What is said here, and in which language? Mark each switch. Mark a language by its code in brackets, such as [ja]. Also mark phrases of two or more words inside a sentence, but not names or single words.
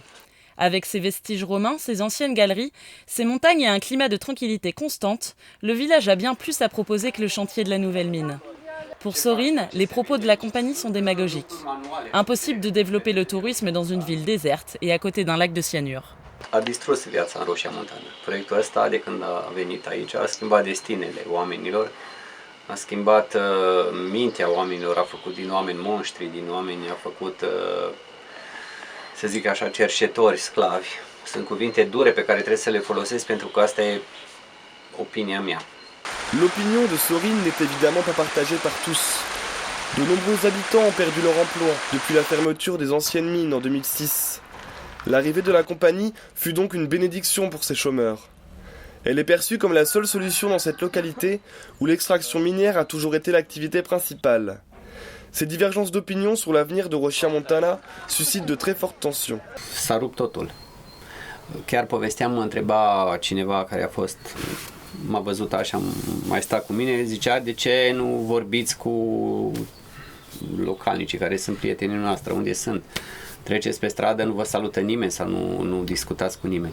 [fr] Avec ses vestiges romains, ses anciennes galeries, ses montagnes et un climat de tranquillité constante, le village a bien plus à proposer que le chantier de la nouvelle mine. Pour Sorin, les propos de la compagnie sont démagogiques. Impossible de développer le tourisme dans une ville déserte et à côté d'un lac de cyanure. [ro] A distrus viața în Rosia Montana. Proiectul ăsta, de când a venit aici, a schimbat destinele oamenilor, a schimbat mintea oamenilor, a făcut din oameni monștri, din oameni a făcut, să zic așa, cerșetori, sclavi. Sunt cuvinte dure pe care trebuie să le folosesc pentru că asta e opinia mea. [fr] L'opinion de Sorin n'est évidemment pas partagée par tous. De nombreux habitants ont perdu leur emploi depuis la fermeture des anciennes mines en 2006. L'arrivée de la compagnie fut donc une bénédiction pour ces chômeurs. Elle est perçue comme la seule solution dans cette localité où l'extraction minière a toujours été l'activité principale. Ces divergences d'opinion sur l'avenir de Rosia Montana suscitent de très fortes tensions. [ro] S-a rupt totul. Chiar povesteam, mă întreba cineva care a fost, m-a văzut așa, mai sta cu mine, zicea de ce nu vorbiți cu localnicii care sunt prietenii noastre, unde sunt. Treceți pe stradă, nu vă salută nimeni sau nu discutați cu nimeni.